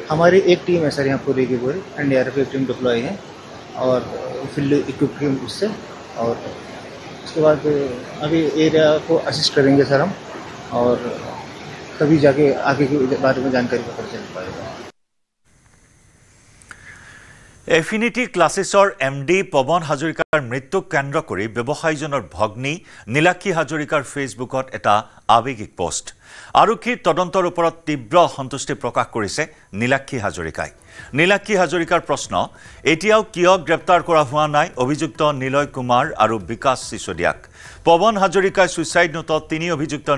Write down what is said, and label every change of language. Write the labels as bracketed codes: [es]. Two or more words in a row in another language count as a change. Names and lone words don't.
[hi] हमारी एक टीम है सर यहाँ पूरी की पूरी NDRF की टीम डिप्लॉय है और [en] field equip team [hi] उससे। और उसके बाद अभी एरिया को असिस्ट करेंगे सर हम, और तभी जाके आगे के बारे में जानकारी पता चल पाएगा। [en] Affinity Classes [as] MD পৱন হাজৰিকাৰ মৃত্যুক কেন্দ্ৰ কৰি ব্যৱসায়ীজনৰ ভগ্নী নীলাক্ষী হাজৰিকাৰ ফেচবুকত এটা আৱেগিক পোষ্ট আৰক্ষীৰ তদন্তৰ ওপৰত তীব্ৰ অসন্তুষ্টি প্ৰকাশ কৰিছে নীলাক্ষী হাজৰিকাই নীলাক্ষী হাজৰিকাৰ প্ৰশ্ন এতিয়াও কিয় গ্ৰেপ্তাৰ কৰা হোৱা নাই অভিযুক্ত নিলয় কুমাৰ আৰু বিকাশ সিসোদিয়াক পৱন হাজৰিকাই [en] suicide note [as] তিনি অভিযুক্তৰ